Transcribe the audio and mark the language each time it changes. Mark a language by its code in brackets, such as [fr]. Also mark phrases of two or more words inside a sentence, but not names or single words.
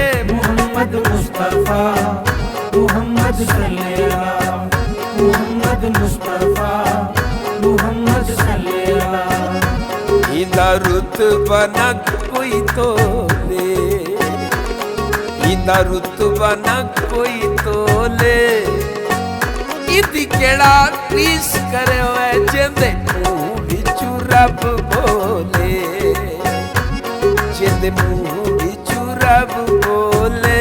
[ar] محمد مصطفى محمد صل على محمد مصطفى محمد صل على. [pa] اندا رتبہ نہ کوئی تولے اندا رتبہ نہ کوئی تولے ادی کیہڑا ریس کرے ہوئے جندے منہ وچوں رب بولے جندے منہ وچوں رب بولے.